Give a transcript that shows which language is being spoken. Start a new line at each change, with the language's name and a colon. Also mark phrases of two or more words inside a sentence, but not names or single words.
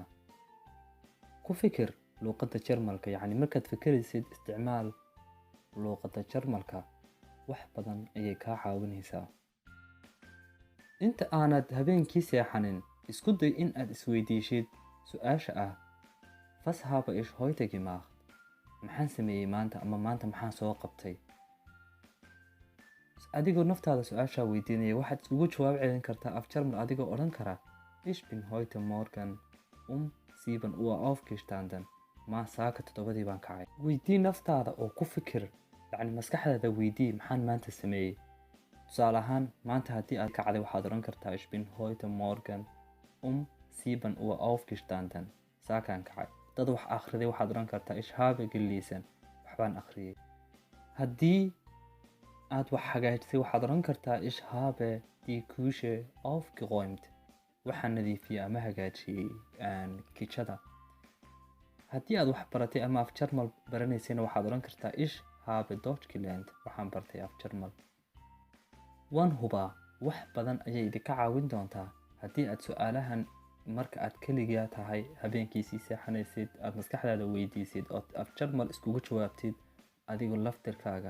Somali: Ku fikir luqadda Jarmalka, yacni markaad fikiraysid isticmaal luqadda Jarmalka, wax badan ayay kaa caawinaysaa. Inta aanad habeenkii seexanin, isku day in aad isweydiishid su'aasha ah
German: Was habe ich heute gemacht?
Somali: Maxaan sameeyey maanta ama maanta maxaan soo qabtay? Adigoo naftaada su'aasha weydiinaya waxaad ugu jawaab celin kartaa af Jarmal adigoo odhan kara
German: Ich bin heute Morgen 7 Uhr aufgestanden.
Somali: Saaka 7 baan kacay. Weydii naftaada oo ku fikir, yacni maskaxdaada weydii maxaan maanta sameeyey. Tusaale ahaan, maanta haddii aad kacday waxaad odhan kartaa
German: Ich bin heute Morgen 7 Uhr aufgestanden.
Somali: Saakaan kacay. Dad wax akhriday waxaad odhan kartaa
German: Ich habe gelesen.
Somali: Waxbaan akhriyey. Haddii aad wax hagaajisay waxaad odhan kartaa
German: Ich habe die Küche aufgeräumt.
Somali: Waxaan nadiifiyey ama hagaajiyey kitchada. Haddii aad wax baratay ama af Jarmal baranaysayna waxaad odhan kartaa
German: Ich habe Deutsch gelernt.
Somali: Waxaan bartay af Jarmal. Waan hubaa wax badan ayay idinka caawin doontaa haddii aad su'aalahan marka aad keligaa tahay habeenkiisii seexanaysid aad maskaxdaada weydiisid oo af Jarmal iskugu jawaabtid adigoo laftirkaaga.